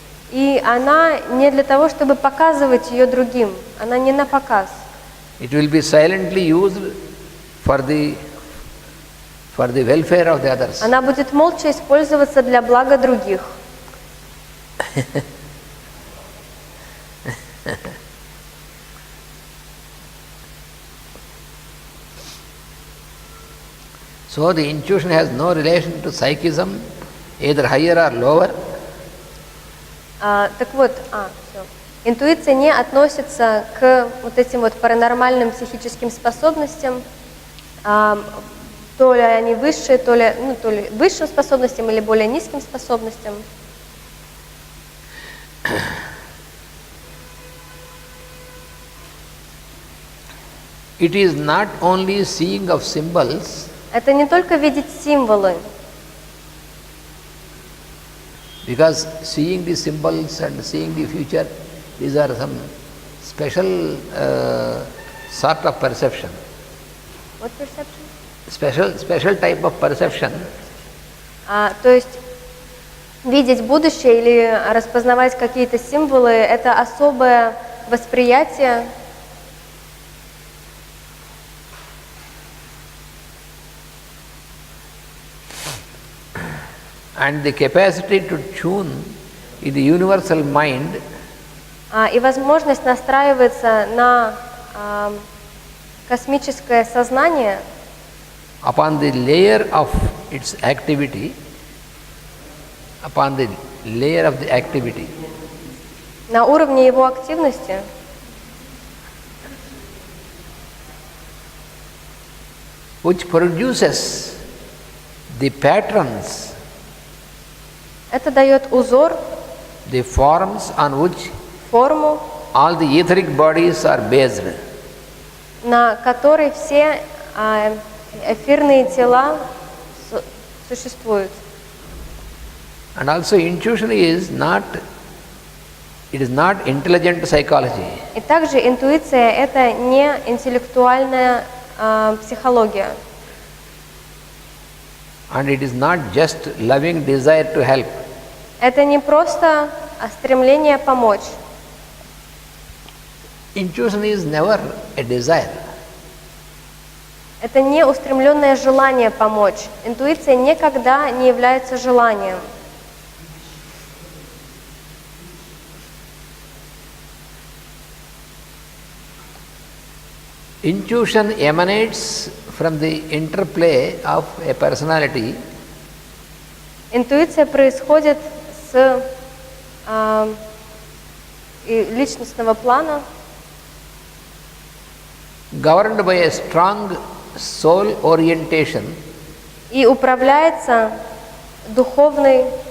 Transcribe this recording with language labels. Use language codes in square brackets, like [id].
[ru] И она не для того, чтобы показывать ее другим. Она не на показ. [en] It will be silently used for the welfare of the others. [ru] Она будет молча использоваться для блага других. [en] So the intuition has no relation to psychism, either higher or lower. [ru] Так вот, всё. Интуиция не относится к вот этим вот паранормальным психическим способностям, то ли они высшие, то ли высшим способностям или более низким способностям. [en] It is not only seeing of symbols. [ru] Это не только видеть символы. [en] Because seeing the symbols and seeing the future, these are some special sort of perception. What perception? Special type of perception. [ru] То есть видеть будущее или распознавать какие-то символы – это особое восприятие. [en] And the capacity to tune in the universal mind. [ru] И возможность настраиваться на космическое сознание [en] Upon the layer of its activity, upon the layer of the activity. [ru] На уровне его активности. [en] Which produces the patterns. [ru] Это дает узор, [en] The forms on which [ru] форму, [en] all the etheric bodies are based. [ru] на которой все эфирные тела существуют. [en] And also intuition is not intelligent psychology. [ru] И также интуиция – это не интеллектуальная психология. [en] And it is not just loving desire to help. [ru] Это не просто стремление помочь. [en] Intuition is never a desire. [ru] Это не устремленное желание помочь. Интуиция никогда не является желанием. [en] Intuition emanates from the interplay of a personality. [ru] Интуиция происходит с личностного плана, [en] Governed by a strong soul orientation. [ru] и управляется духовной